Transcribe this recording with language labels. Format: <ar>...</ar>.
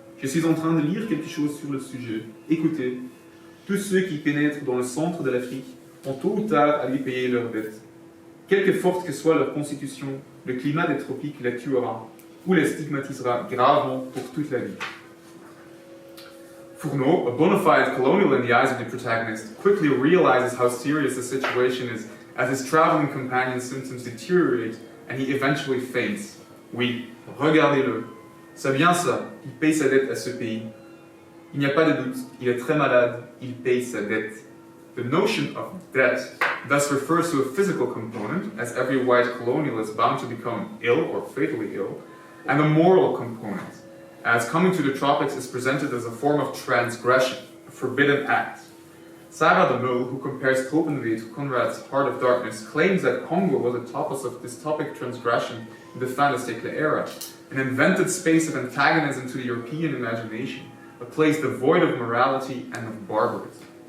<fr>Je suis en train de lire quelque chose sur le sujet. Écoutez, tous ceux qui pénètrent dans le centre de l'Afrique ont tôt ou tard à lui payer leur dette. Quelque forte que soit leur constitution, le climat des tropiques les tuera ou les stigmatisera gravement pour toute la vie.</fr> <en>Fourneau, a bona fide colonial in the eyes of the protagonist, quickly realizes how serious the situation is as his traveling companion's symptoms deteriorate and he eventually faints.</en> <fr>Oui, regardez-le. C'est bien ça, il paye sa dette à ce pays. Il n'y a pas de doute, il est très malade, il paye sa dette.</fr> <en>The notion of debt thus refers to a physical component, as every white colonial is bound to become ill or fatally ill, and a moral component, as coming to the tropics is presented as a form of transgression, a forbidden act. Sarah de Mul, who compares Tropenwee to Conrad's Heart of Darkness, claims that Congo was a topos of dystopic transgression in the fin de siècle era, an invented space of antagonism to the European imagination, a place devoid of morality and of barbarism.</en>